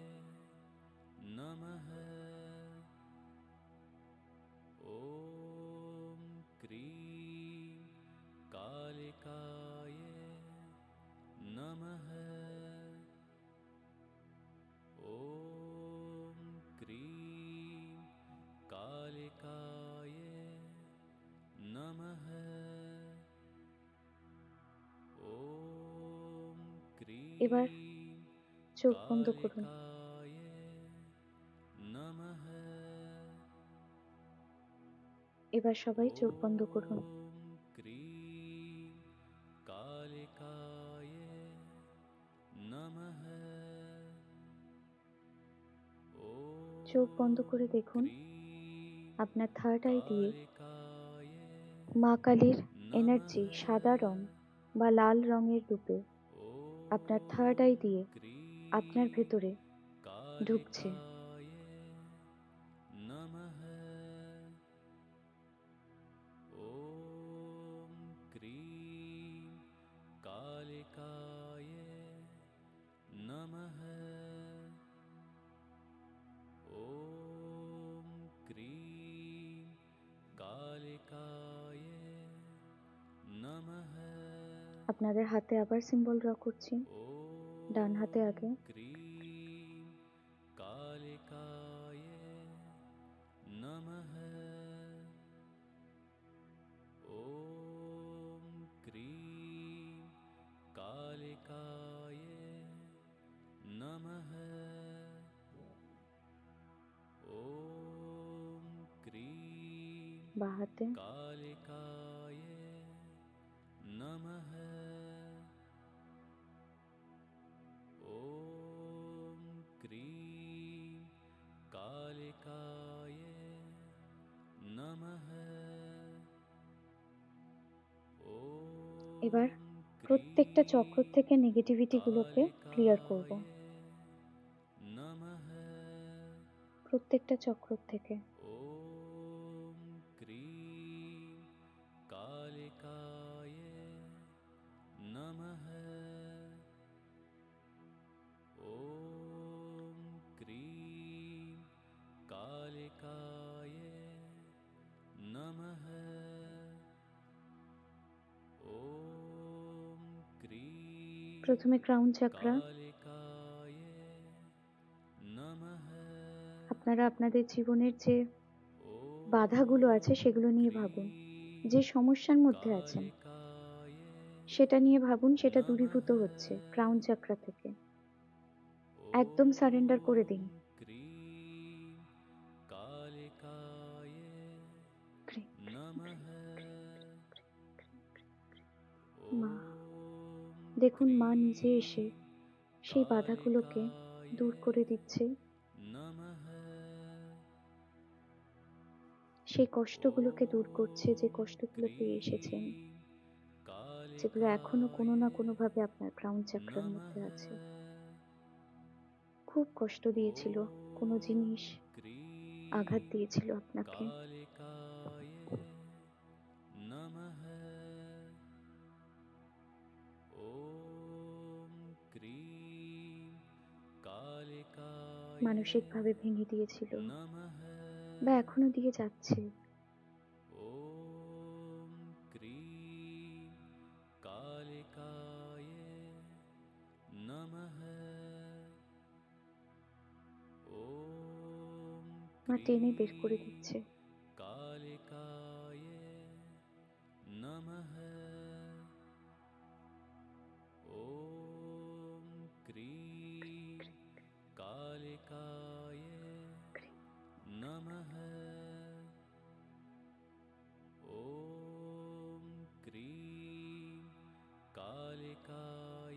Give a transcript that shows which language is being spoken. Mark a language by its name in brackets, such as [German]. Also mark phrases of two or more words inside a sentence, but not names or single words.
[Sanskrit] नमः ॐ क्रीं कालिकाय नमः ॐ क्रीं कालिकाय नमः ॐ क्रीं [Bangla] এবার চোখ বন্ধ করুন। [Sanskrit] कालिकाय नमः [Bangla] এবার সবাই চোখ বন্ধ করুন। [Sanskrit] ॐ क्रीं कालिकाय नमः [Bangla] চোখ [Sanskrit] ॐ [Bangla] বন্ধ করে দেখুন [Sanskrit] क्रीं [Bangla] আপনার [English] third eye [Bangla] দিয়ে [Sanskrit] कालिकाय [Bangla] মা কালীর এনার্জি [Sanskrit] नमः [Bangla] সাদা রং বা লাল রঙের রূপে আপনার [English] third eye [Bangla] দিয়ে [Sanskrit] ॐ क्रीं [Bangla] আপনার ভেতরে ঢুকছে। [Sanskrit] कालिकाय नमः ॐ क्रीं कालिकाय नमः ॐ क्रीं कालिकाय नमः [Bangla] আপনাদের হাতে আবার [English] symbol draw [Bangla] করছি। ডান হাতে আগে, [Sanskrit] ॐ क्रीं कालिकाय नमः ॐ क्रीं कालिकाय नमः ॐ क्रीं [Bangla] বা হাতে, [Sanskrit] कालिकाय नमः ॐ क्रीं कालिकाय नमः [Bangla] এবার [Sanskrit] ॐ [Bangla] প্রত্যেকটা চক্র থেকে নেগেটিভিটি গুলোকে ক্লিয়ার করব। [Sanskrit] नमः [Bangla] প্রত্যেকটা চক্র থেকে। [Sanskrit] ॐ क्रीं कालिकाय नमः ॐ क्रीं कालिकाय नमः ॐ क्रीं [Bangla] প্রথমে [English] crown chakra. [Sanskrit] कालिकाय नमः [Bangla] আপনারা আপনাদের জীবনের যে বাধাগুলো আছে সেগুলো নিয়ে ভাবুন। যে সমস্যার মধ্যে আছেন [Sanskrit] कालिकाय [Bangla] সেটা নিয়ে ভাবুন, সেটা দূরীভূত হচ্ছে [English] crown chakra [Bangla] থেকে। একদম সারেন্ডার করে দিন। [Sanskrit] क्रीं कालिकाय नमः [Bangla] মা, [Sanskrit] ॐ [Bangla] দেখুন মা নিজে এসে সেই বাধাগুলোকে দূর করে দিচ্ছে, [Sanskrit] नमः [Bangla] সেই কষ্টগুলোকে দূর করছে, যে কষ্টগুলো পেয়ে এসেছেন, যেগুলো এখনো কোনো না কোনো ভাবে আপনার [English] crown chakra's [Bangla] মধ্যে আছে। খুব কষ্ট দিয়েছিল, কোনো জিনিস আঘাত দিয়েছিল আপনাকে। [Sanskrit] कालिकाय नमः ॐ क्रीं कालिकाय [Bangla] মানসিকভাবে ভেঙে দিয়েছিল [Sanskrit] नमः [Bangla] বা এখনো দিয়ে যাচ্ছে। [Sanskrit] ॐ क्रीं कालिकाय नमः ॐ [Bangla] মা টেনে বের করে দিচ্ছে। [Sanskrit] कालिकाय नमः ॐ क्रीं कालिकाय नमः ॐ क्रीं कालिकाय